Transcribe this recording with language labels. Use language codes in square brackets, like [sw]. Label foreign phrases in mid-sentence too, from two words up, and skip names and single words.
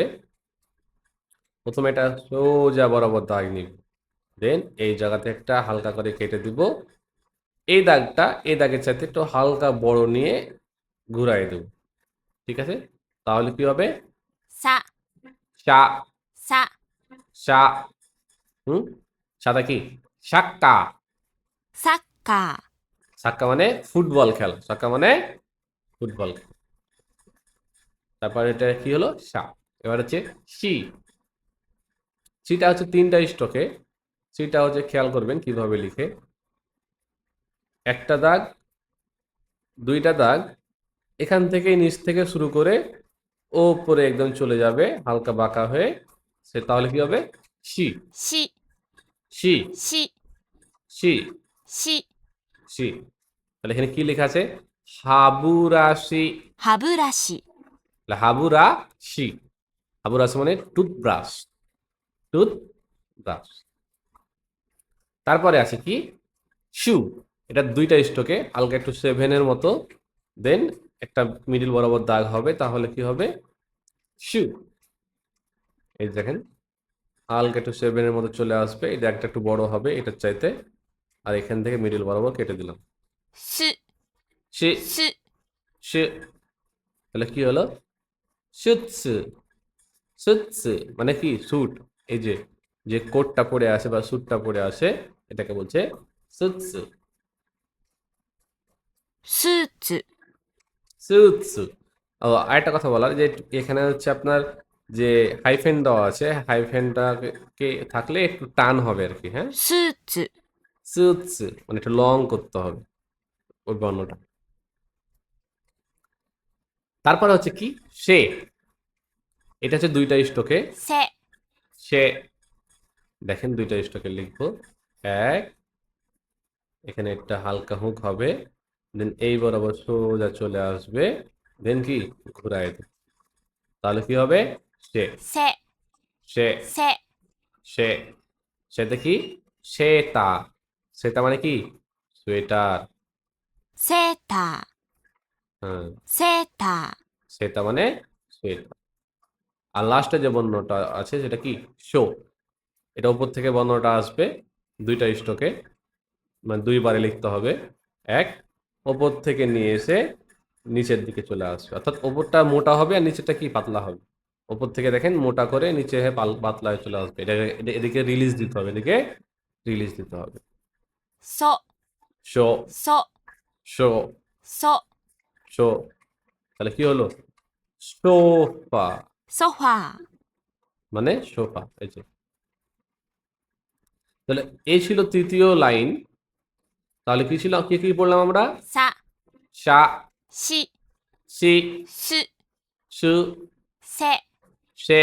[bn] প্রথমে এটা সোজা বরাবর দাগ নিব, দেন এই জায়গাতে একটা হালকা করে কেটে দিব। এই দাগটা এই দাগের চাইতে একটু হালকা বড় নিয়ে ঘুরাই দেব। ঠিক আছে? তাহলে কি হবে? [ja] さ、 [bn] সা, [ja] さ、 [bn] সা। হুম, সাদা কি? সাক্কা। [ja] サッカー。 [bn] সাক্কা মানে ফুটবল খেলা, সাক্কা মানে ফুটবল খেলা। তারপর এটা কি হলো? সা। এবার হচ্ছে সি। সিটা হচ্ছে তিনটা স্টকে। সিটা হচ্ছে খেয়াল করবেন কিভাবে লিখে। একটা দাগ, দুইটা দাগ, এখান থেকে নিচ থেকে শুরু করে ওপরে একদম চলে যাবে হালকা বাঁকা হয়ে। সে তাহলে কি হবে? সি, [ja] し、 [bn] সি, [ja] し、 [bn] সি, [ja] し。 [bn] সি। তাহলে এখানে কি লেখা আছে? হাবুরাশি। [ja] 歯ブラシ。 [bn] হাবুরাশি। হাবুরাশি মানে টুথব্রাশ, টুথব্রাশ। তারপরে আছে কি? শু। এটা দুইটা স্টকে হালকা একটু সেভেনের মতো, দেন একটা মিডিল বরাবর দাগ হবে, তাহলে কি হবে? শু। এই দেখেন হালকা একটু সেভেনের মতো চলে আসবে, এই দাগটা একটু বড় হবে এটার চাইতে। আর এখান থেকে মিডিল বরাবর কেটে দিলাম। [ja] す、 [bn] শি, [ja] す。 [bn] শি। তাহলে কি হলো? সুৎসু। সুৎসু মানে কি? স্যুট। এই যে যে কোটটা পরে আসে বা স্যুটটা পরে আসে এটাকে বলছে সুৎসু। [ja] スーツ。 [bn] সুৎসু। ও আরেকটা কথা বলার, যে এখানে হচ্ছে আপনার যে হাইফেন দেওয়া আছে, হাইফেনটা কে থাকলে একটু টান হবে আর কি। হ্যাঁ, [ja] スーツ。 [bn] সুৎসু মানে একটু লং করতে হবে ওই বর্ণটা। তারপর হচ্ছে কি? সে। এটা হচ্ছে দুইটা স্টকে। [ja] せ、 [bn] সে, দেখেন দুইটা স্টকে লিখবো। এক, এখানে একটা হালকা হুক হবে, দেন এই বরাবর সোজা চলে আসবে, দেন কি ঘুরাই দেব। তাহলে কি হবে? সে, [ja] せ、 [bn] সে, [ja] せ。 [bn] সে। সেটা কি? সেতা। সেটা মানে কি? সোয়েটার। [ja] セーター。 [bn] হ্যাঁ, [ja] セーター。 [bn] সেটা মানে সোয়েটার। আর লাস্টে যে বর্ণটা আছে সেটা কি? শো। এটা উপর থেকে বর্ণটা আসবে দুইটা স্টকে, মানে দুইবারে লিখতে হবে। এক, ওপর থেকে নিয়ে এসে নিচের দিকে চলে আসবে, অর্থাৎ ওপরটা মোটা হবে আর নিচেরটা কি? পাতলা হবে। ওপর থেকে দেখেন মোটা করে নিচে হয়ে পাতলা হয়ে চলে আসবে। এদিকে রিলিজ দিতে হবে, এদিকে রিলিজ দিতে হবে। [ja] そ、 [bn] শো, [ja] そ、 [bn] শো, [ja] そ。 [bn] শো। তাহলে কি হলো? সোফা [ja] ソファー。 [bn] মানে সোফা। এই যে, তাহলে এই ছিল তৃতীয় লাইন। তাহলে কি ছিল, কি কি পড়লাম আমরা? [ja] さ、 [bn] সা, [ja] し、 [bn] সি, [ja] す、 [bn] সু, [ja] せ、 [bn] সে,